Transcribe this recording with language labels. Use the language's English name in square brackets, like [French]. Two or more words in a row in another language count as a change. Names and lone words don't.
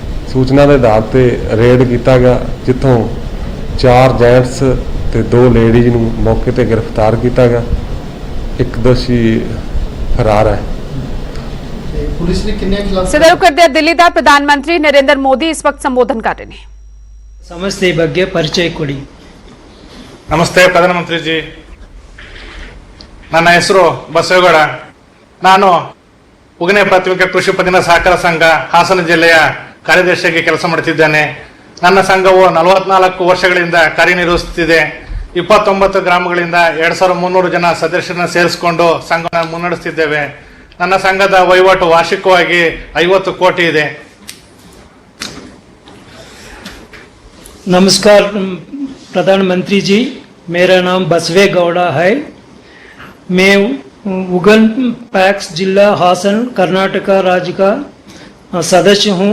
[Punjabi] ਸੂਚਨਾ ਦੇ ਆਧਾਰ ਤੇ ਰੇਡ ਕੀਤਾ ਗਿਆ, ਜਿੱਥੋਂ 4 ਜੈਂਟਸ ਤੇ 2 ਲੇਡੀਜ਼ ਨੂੰ ਮੌਕੇ ਤੇ ਗ੍ਰਿਫਤਾਰ ਕੀਤਾ ਗਿਆ। ਇੱਕ ਦੋਸ਼ੀ ਫਰਾਰ ਹੈ। ਪੁਲਿਸ ਨੇ ਕਿੰਨੇ ਖਿਲਾਫ ਸਿੱਧਾ ਰੁਖ ਕਰਦੇ ਦਿੱਲੀ ਦਾ ਪ੍ਰਧਾਨ ਮੰਤਰੀ ਨਰਿੰਦਰ ਮੋਦੀ ਇਸ ਵਕਤ ਸੰਬੋਧਨ ਕਰ ਰਹੇ ਨੇ। [Kannada] ಸಮಸ್ಯೆ ಬಗ್ಗೆ ಪರಿಚಯ ಕೊಡಿ. ನಮಸ್ತೆ ಪ್ರಧಾನಮಂತ್ರಿ ಜಿ, ನನ್ನ ಹೆಸರು ಬಸವೇಗೌಡ. ನಾನು ಉಗನೆ ಪ್ರಾಥಮಿಕ ಕೃಷಿ ಪತ್ತಿನ ಸಹಕಾರ ಸಂಘ ಹಾಸನ ಜಿಲ್ಲೆಯ ಕಾರ್ಯದರ್ಶಿಯಾಗಿ ಕೆಲಸ ಮಾಡುತ್ತಿದ್ದೇನೆ. ನನ್ನ ಸಂಘವು 44 ವರ್ಷಗಳಿಂದ ಕಾರ್ಯನಿರ್ವಹಿಸುತ್ತಿದೆ. 29 ಗ್ರಾಮಗಳಿಂದ 2300 ಜನ ಸದಸ್ಯರನ್ನ ಸೇರಿಸಿಕೊಂಡು ಸಂಘವನ್ನು ಮುನ್ನಡೆಸುತ್ತಿದ್ದೇವೆ. ನನ್ನ ಸಂಘದ ವಹಿವಾಟು ವಾರ್ಷಿಕವಾಗಿ 50 ಕೋಟಿ ಇದೆ. [Hindi] नमस्कार प्रधानमंत्री जी, मेरा नाम बसवेगौड़ा है. मैं उगन पैक्स जिला हासन कर्नाटका राज्य का सदस्य हूँ.